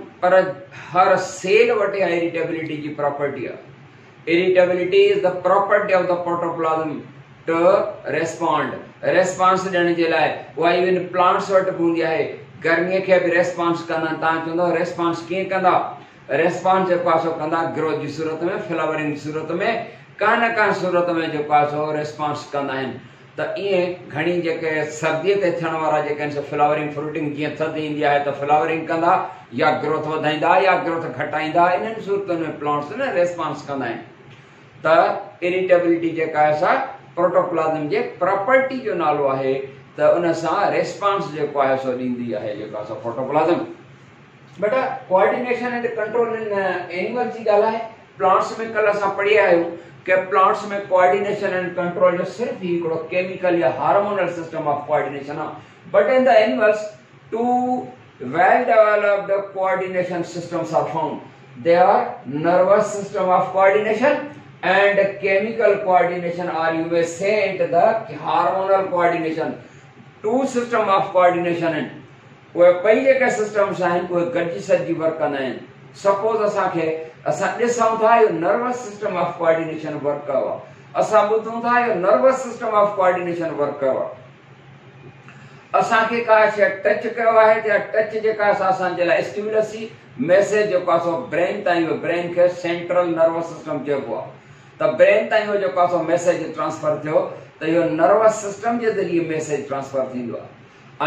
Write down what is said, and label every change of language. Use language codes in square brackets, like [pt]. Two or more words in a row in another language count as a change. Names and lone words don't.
[sd] पर हर सेल वटि इरिटेबिलिटी की प्रॉपर्टी है। [en] Irritability is the property of the protoplasm to respond. [sd] रेस्पॉन्स ॾियण जे लाइ उहा [en] even plants [sd] वटि बि हूंदी आहे। गर्मीअ खे बि रेस्पॉन्स कंदा। तव्हां चवंदव रेस्पॉन्स कीअं कंदा? रेस्पॉन्स जेको आहे सो कंदा ग्रोथ जी सूरत में, फ्लावरिंग जी सूरत में, का न का सूरत में जेको आहे सो रेस्पॉन्स कंदा आहिनि। त ईअं घणी जेके सर्दीअ ते थियण वारा जेके आहिनि [en] flowering fruiting, [sd] जीअं थधि ईंदी आहे त फ्लावरिंग कंदा या ग्रोथ वधाईंदा या ग्रोथ घटाईंदा, इन्हनि सूरतुनि में प्लांट्स न रेस्पॉन्स कंदा आहिनि। त इरिटेबिलिटी जेका आहे सा प्रोटोप्लाज़म जे प्रॉपर्टी जो नालो आहे, त उन सां रेस्पॉन्स जेको आहे सो ॾींदी आहे जेका असां प्रोटोप्लाज़म। बेटा [en] coordination and control in animals [sd] जी ॻाल्हि आहे। प्लांट्स में कल असां पढ़ी आया आहियूं कि प्लांट्स में [en] coordination and control [sd] जो सिर्फ ही हिकिड़ो केमिकल या [en] hormonal system of coordination [sd] आहे। [en] But in the animals two well developed coordination systems are found. They are nervous system of coordination and chemical coordination, or you may say it the hormonal coordination. Two system of coordination and [sd] वो पई जेके सिस्टम्स आहिनि उहे गॾिजी सॼी वर्क कंदा आहिनि। सपोज असांखे असां ॾिसूं था इहो [en] nervous system of coordination work [sd] कयो आहे, असां ॿुधूं था इहो [en] nervous system of coordination work [sd] कयो आहे। असांखे का शइ टच कयो आहे त टच जेका असांजे लाइ स्टिमुलस ई मैसेज जेको आहे सो ब्रेन ताईं, ब्रेन खे [en] central nervous system [sd] चइबो आहे। त ब्रेन ताईं जेको आहे सो [en] message transfer [sd] थियो त इहो [en] nervous system [sd] जे ज़रिए [en] message transfer [sd] थींदो आहे।